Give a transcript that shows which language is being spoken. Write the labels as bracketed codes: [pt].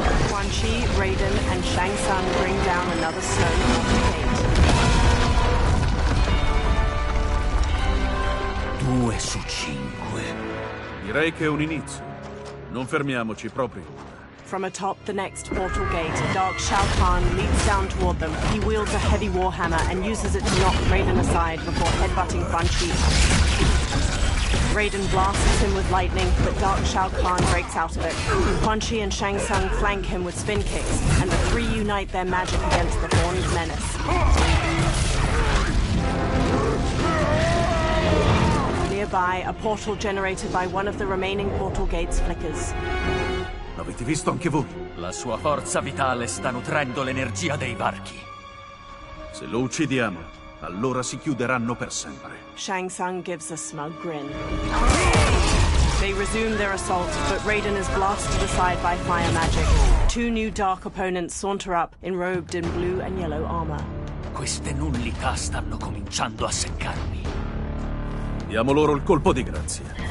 [en] Quan Chi, Raiden, and Shang Tsung bring down another stone off the gate. [it] 2 su 5. Direi che è un inizio. Non fermiamoci proprio. [en] From atop the next portal gate, Dark Shao Kahn leaps down toward them. He wields a heavy warhammer and uses it to knock Raiden aside before headbutting Quan Chi. Raiden blasts him with lightning, but Dark Shao Kahn breaks out of it. Quan Chi and Shang Tsung flank him with spin kicks, and the three unite their magic against the Horned Menace. Nearby, a portal generated by one of the remaining portal gates flickers. [it] L'avete visto anche voi? La sua forza vitale sta nutrendo l'energia dei varchi. Se lo uccidiamo, allora si chiuderanno per sempre. [en] Shang Tsung gives a smug grin. They resume their assault, but Raiden is blasted aside by fire magic. Two new dark opponents saunter up, enrobed in blue and yellow armor. [it] Queste nullità stanno cominciando a seccarmi. Diamo loro il colpo di grazia.